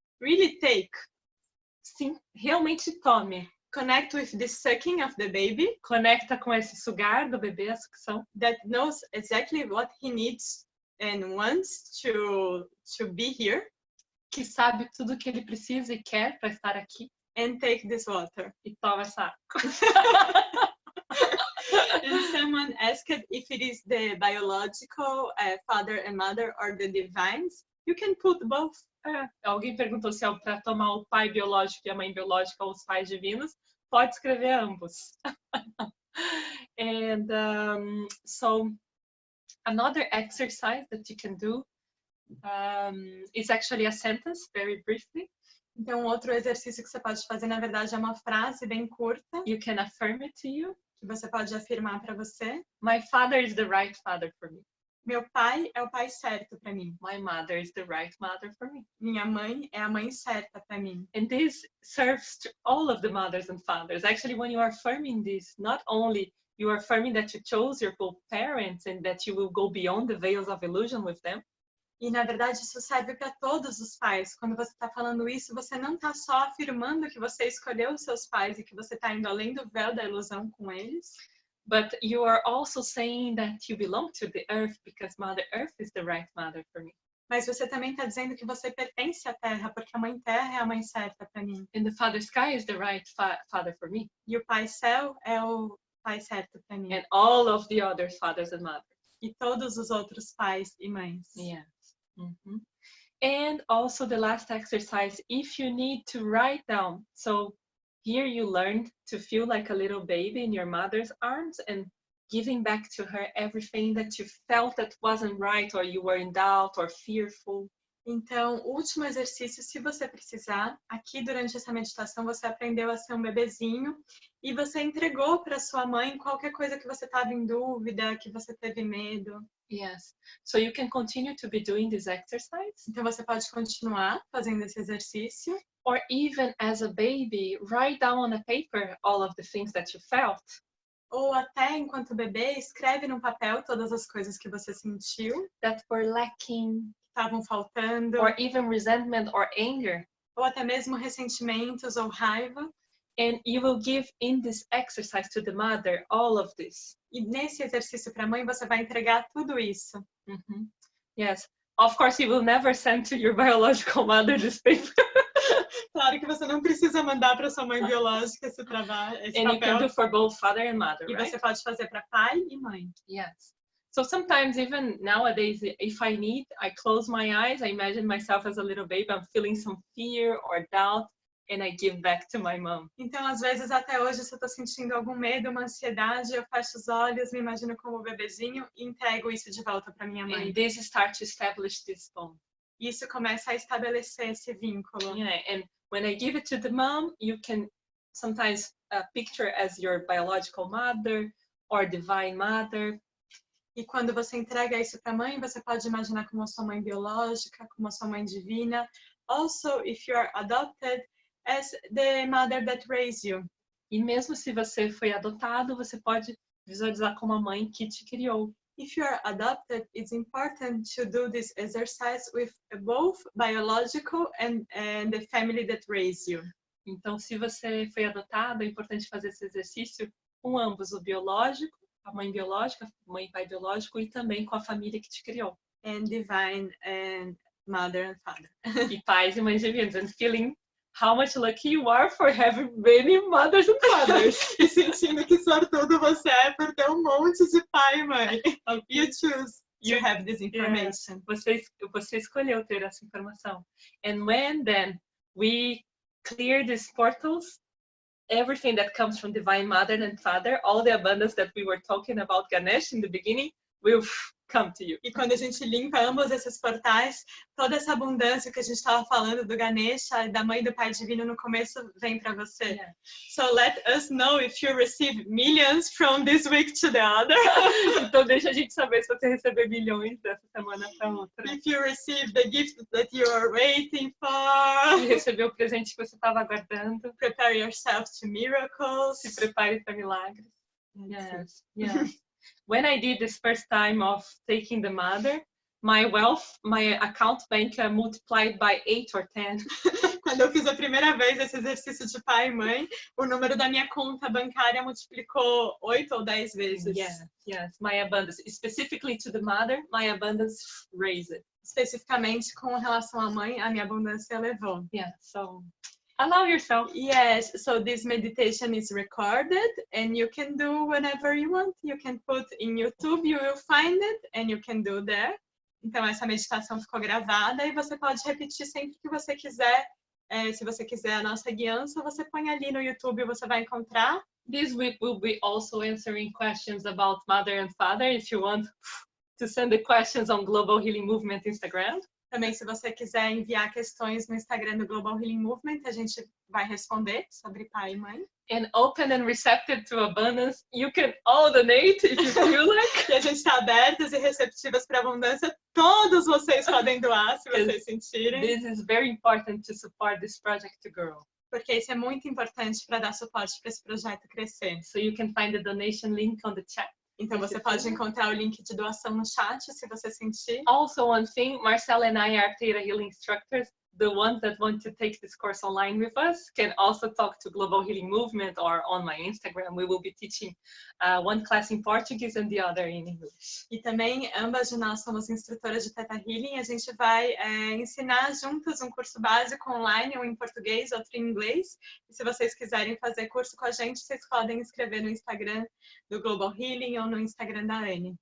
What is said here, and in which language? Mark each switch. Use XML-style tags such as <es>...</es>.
<en>Really take.</en> <pt>Sim, realmente tome.</pt> <en>Connect with the sucking of the baby.</en> <pt>Conecta com esse sugar do bebê, a sucção.</pt> <en>That knows exactly what he needs and wants to be here.</en> <pt>Que sabe tudo o que ele precisa e quer para estar aqui.</pt> <en>And take this water.</en> <pt>E toma essa água.</pt> <en>And someone asked if it is the biological father and mother or the divines. You can put both.</en> <pt>Alguém perguntou se é para tomar o pai biológico e a mãe biológica ou os pais divinos. Pode escrever ambos.</pt> <en>And so another exercise that you can do is actually a sentence, very briefly.</en> <pt>Então, outro exercício que você pode fazer, na verdade, é uma frase bem curta.</pt> <en>You can affirm it to you.</en> <pt>Que você pode afirmar para você.</pt> <en>My father is the right father for me.</en> <pt>Meu pai é o pai certo para mim.</pt> <en>My mother is the right mother for me.</en> <pt>Minha mãe é a mãe certa para mim.</pt> <en>And this serves to all of the mothers and fathers. Actually, when you are affirming this, not only you are affirming that you chose your co-parents and that you will go beyond the veils of illusion with them.</en> <pt>E, na verdade, isso serve para todos os pais. Quando você está falando isso, você não está só afirmando que você escolheu os seus pais e que você está indo além do véu da ilusão com eles.</pt> <en>But you are also saying that you belong to the earth because Mother Earth is the right mother for me.</en> <pt>Mas você também está dizendo que você pertence à Terra, porque a Mãe Terra é a mãe certa para mim.</pt> <en>And the Father Sky is the right father for me.</en> <pt>E o Pai Céu é o pai certo para mim.</pt> <en>And all of the other fathers and mothers.</en> <pt>E todos os outros pais e mães.</pt> <en>Yes. Mm-hmm. And also the last exercise, if you need to write down. So here you learned to feel like a little baby in your mother's arms and giving back to her everything that you felt that wasn't right or you were in doubt or fearful.</en> <pt>Então, o último exercício, se você precisar, aqui durante essa meditação você aprendeu a ser um bebezinho e você entregou para sua mãe qualquer coisa que você estava em dúvida, que você teve medo.</pt> <en>Yes. So you can continue to be doing this exercise.</en> <pt>Então você pode continuar fazendo esse exercício.</pt> <en>Or even as a baby, write down on a paper all of the things that you felt.</en> <pt>Ou até enquanto bebê, escreve no papel todas as coisas que você sentiu.</pt> <en>That were lacking.</en> <pt>Estavam faltando.</pt> <en>Or even resentment or anger.</en> <pt>Ou até mesmo ressentimentos ou raiva.</pt> <en>And you will give in this exercise to the mother all of this.</en> <pt>E nesse exercício para a mãe, você vai entregar tudo isso.</pt> <en>Mm-hmm. Yes. Of course, you will never send to your biological mother this paper.</en> <pt>Claro que você não precisa mandar para sua mãe biológica esse trabalho, esse</pt> <en>And</en> <pt>papel.</pt> <en>you can do for both father and mother,</en> <pt>E</pt> <en>right?</en> <pt>você pode fazer para pai e mãe.</pt> <en>Yes. So sometimes even nowadays, if I need, I close my eyes, I imagine myself as a little baby, I'm feeling some fear or doubt, and I give back to my mom.</en> <pt>Então, às vezes, até hoje, se eu tô sentindo algum medo, uma ansiedade, eu fecho os olhos, me imagino como bebezinho e entrego isso de volta para minha mãe.</pt> <en>And this starts to establish this bond.</en> <pt>Isso começa a estabelecer esse vínculo.</pt> <en>Yeah, and when I give it to the mom, you can sometimes picture as your biological mother or divine mother.</en> <pt>E quando você entrega isso para a mãe, você pode imaginar como a sua mãe biológica, como a sua mãe divina.</pt> <en>Also, if you are adopted, as the mother that raised you.</en> <pt>E mesmo se você foi adotado, você pode visualizar como a mãe que te criou.</pt> <en>If you are adopted, it's important to do this exercise with both biological and the family that raised you.</en> <pt>Então, se você foi adotado, é importante fazer esse exercício com ambos, o biológico, a mãe biológica, mãe e pai biológico, e também com a família que te criou.</pt> <en>And divine and mother and father.</en> <pt>E pais e mães divinos,</pt> <en>and feeling how much lucky you are for having many mothers and fathers.</en> <pt>E sentindo que sortudo você é por ter um monte de pai e mãe.</pt> <en>You choose to have this information.</en> <pt>Você escolheu ter essa informação.</pt> <en>And when then we clear these portals, everything that comes from divine mother and father, all the abundance that we were talking about Ganesh in the beginning, will come to you.</en> <pt>E quando a gente limpa ambos esses portais, toda essa abundância que a gente estava falando do Ganesha, da mãe e do pai divino no começo, vem para você.</pt> <en>Yeah. So let us know if you receive millions from this week to the other.</en> <pt>Então deixa a gente saber se você receber milhões dessa semana para outra.</pt> <en>If you receive the gift that you are waiting for.</en> <pt>Se recebeu o presente que você estava aguardando.</pt> <en>Prepare yourself to miracles.</en> <pt>Se prepare para milagres.</pt> <en>Yes, yeah. When I did this first time of taking the mother, my wealth, my account bank multiplied by 8 or 10.</en> <pt>Quando eu fiz a primeira vez esse exercício de pai e mãe, o número da minha conta bancária multiplicou 8 ou 10 vezes.</pt> <en>Yes, my abundance. Specifically to the mother, my abundance raised.</en> <pt>Especificamente com relação à mãe, a minha abundância elevou.</pt> <en>Yeah, so allow yourself. Yes, so this meditation is recorded and you can do whenever you want. You can put in YouTube, you will find it and you can do there.</en> <pt>Então essa meditação ficou gravada e você pode repetir sempre que você quiser. Se você quiser a nossa guiança, você põe ali no YouTube e você vai encontrar.</pt> <en>This week we'll be also answering questions about mother and father. If you want to send the questions on Global Healing Movement Instagram.</en> <pt>Também, se você quiser enviar questões no Instagram do Global Healing Movement, a gente vai responder sobre pai e mãe.</pt> <en>And open and receptive to abundance, you can all donate if you feel like.</en> <pt>E a gente está abertas e receptivas para abundância. Todos vocês podem doar, se vocês sentirem.</pt> <en>This is very important to support this project to grow.</en> <pt>Porque isso é muito importante para dar suporte para esse projeto crescer.</pt> <en>So you can find the donation link on the chat.</en> <pt>Então você pode encontrar o link de doação no chat, se você sentir.</pt> <en>Also, one thing, Marcela and I are Theta Healing instructors. The ones that want to take this course online with us can also talk to Global Healing Movement or on my Instagram. We will be teaching one class in Portuguese and the other in English.</en> <pt>E também, ambas de nós somos instrutoras de Theta Healing. A gente vai ensinar juntas um curso básico online, um em português, outro em inglês. E se vocês quiserem fazer curso com a gente, vocês podem escrever no Instagram do Global Healing ou no Instagram da Anne.</pt>